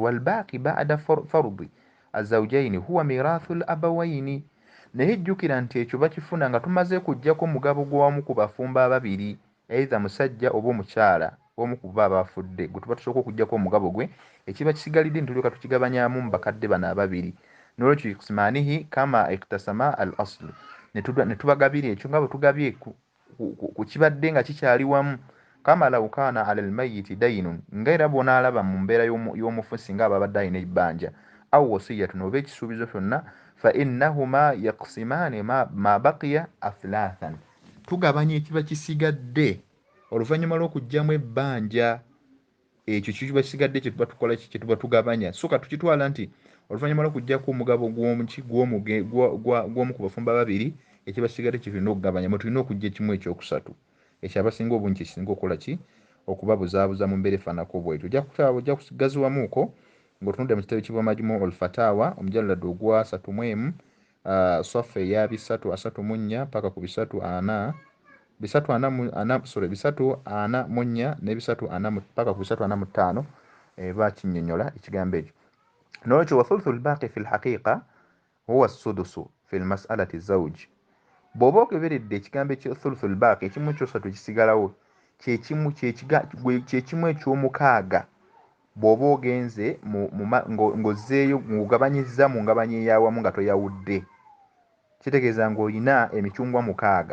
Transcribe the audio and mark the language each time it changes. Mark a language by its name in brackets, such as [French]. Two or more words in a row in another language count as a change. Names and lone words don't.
[Arabic] والباقي بعد فرض الزوجين هو ميراث الأبوين, [Ganda] naye jjukira nti ekyo bakifuna nga tumaze kuggyako omugabo gw'omu ku bafumba ababiri, eitha musajja oba omukyala omu ku bo abafudde, gwe tuba tusooka okuggyako omugabo gwe, ekiba kisigalidde ntulyoka tukigabanyaamu mu bakadde bano ababiri. N'olwekyo [Arabic] يقسمانه كما اقتسما الأصل, [Ganda] ne tubagabira ekyo nga bwe tugabye ku kibadde nga kikyali wamu. [Arabic] كما لو كان على الميت دين, [Ganda] nga era bw'onaalaba mu mbeera y'omufu singa aba abadde alina ebbanja, [Arabic] أو وصية [Ganda] oba ekisuubizo kyonna, [Arabic] فإنهما يقسمان ما بقي أثلاثا, [Ganda] tugabanya ekiba kisigadde oluvannyuma lw'okuggyamu ebbanja, ekyo kiba kisigadde kye tuba tukola ki, kye tuba tugabanya. So ka tukitwala nti oluvannyuma lw'okuggyako omugabo gw'omu ku bafumba babiri, ekiba kisigadde kye tulina okugabanya, mwe tulina okuggya ekimu ekyokusatu. Ekyo abasinga obungi kisinga okukola ki, okubabuzaabuza mu mbeera efaanako bwetyo. Ojja kugaziwamuuko ng'otunudde mu kitabo ekibwa Majmu' al-Fatawa omujalado ogwa 31 saffa eya 334 paka ku 344 ne 340 paka ku 345 bakinnyonnyola ekigambo ekyo. [Arabic] N'olwekyo وثلث الباقي في الحقيقة هو السدس في المسألة زوج. [Ganda] Bw'oba okeberedde ekigambo ekya [Arabic] ثلث الباقي, [Ganda] ekimu ekyosatu kisigalawo, kyekimu eky'omukaaga. Bw'oba ogenze ng'ozzeeyo ng'ogabanyizza mu ngabanya ey'awamu nga toyawudde, kitegeeza ng'olina emicungwa 6.